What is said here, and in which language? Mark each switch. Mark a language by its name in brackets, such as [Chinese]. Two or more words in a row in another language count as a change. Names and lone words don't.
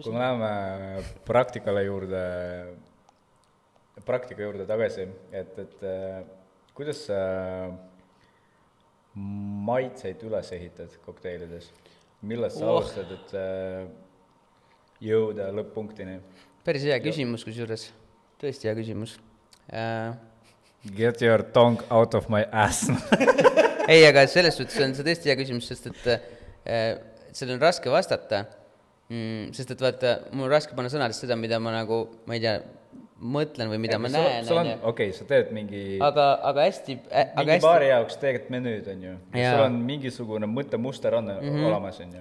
[Estonian] Kui me läheme praktika juurde tagasi, et kuidas sa maitseid üles ehitad kokteilides? Millest sa alustad, et jõuda lõpp-punktini? Päris hea küsimus, kusjuures. Tõesti hea küsimus. [English] Get your tongue out of my ass. [Estonian] Ei, aga selles suhtes on see tõesti hea küsimus, sest et seal on raske vastata, sest et vaata, mul on raske panna sõnadest seda, mida ma ma ei tea, mõtlen või mida ma näen. Okei, sa teed mingi aga hästi baari jaoks teed menüüd, on ju. Sul on mingisugune mõttemuster on olemas, on ju.